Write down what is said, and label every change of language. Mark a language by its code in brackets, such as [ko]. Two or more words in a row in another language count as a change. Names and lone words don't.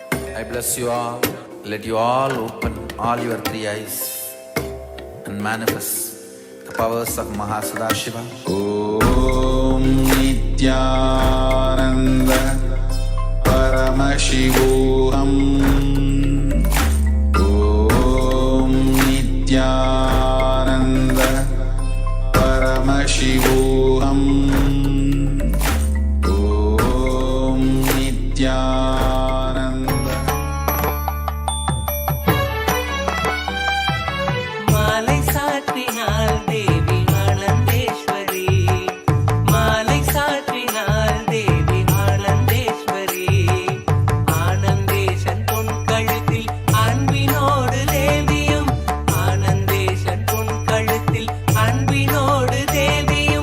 [en] I bless you all. Let you all open all your three eyes and manifest the powers of Mahasannidhanam. [sa] ओं नित्यानन्द परमशिवोऽहम्. ओं नित्यानन्द परमशिवोऽहम्. ओं नित्यानन्द. [ta] மாலை சாற்றினாள் தேவி ஆனந்தேஸ்வரி, மாலை சாற்றினாள் தேவி ஆனந்தேஸ்வரி. ஆனந்தேசன் பொன் கழுத்தில் அன்பினோடு தேவியும், ஆனந்தேசன் பொன் கழுத்தில் அன்பினோடு தேவியும்.